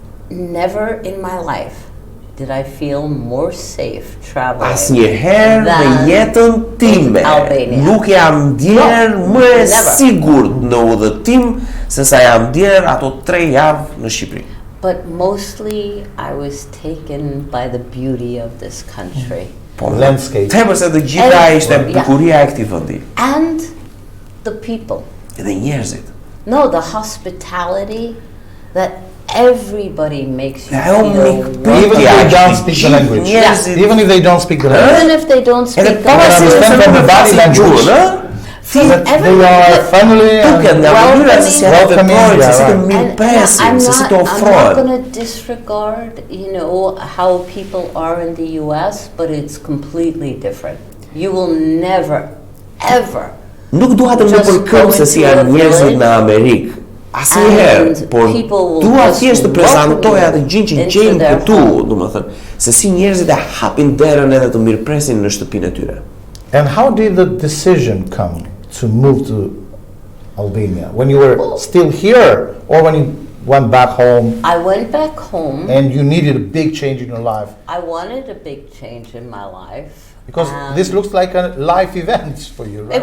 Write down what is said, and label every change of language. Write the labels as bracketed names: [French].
[English] Never in my life did I feel more safe traveling than Albania. [Albanian] Nuk jam ndjer më e sigurt në udhëtim se sa jam ndjer ato 3 javë në Shqipëri. [English] But mostly I was taken by the beauty of this country. Landscape. [Albanian] Tepër se të gjitha ishte bukuria e këtij vendi. [English] And the people. [Albanian] Edhe njerëzit. [English] No, the hospitality that everybody makes you feel welcome. Even if they don't speak the language. Even if they don't speak the language. Even if they don't speak the language. From the body language. They are family and welcoming. I'm not going to disregard, you know, how people are in the US, but it's completely different. You will never, ever. [Albanian] Nuk dua të më përkëm se si janë njerëzit në Amerikë. Asnjëherë, por dua thjesht të prezantoj atë gjë që gjejmë këtu, domethënë, se si njerëzit e hapin derën edhe të mirëpresin në shtëpinë e tyre. [English] And how did the decision come to move to Albania? When you were still here or when you went back home? I went back home. And you needed a big change in your life? I wanted a big change in my life. Because this looks like a life event for you, right?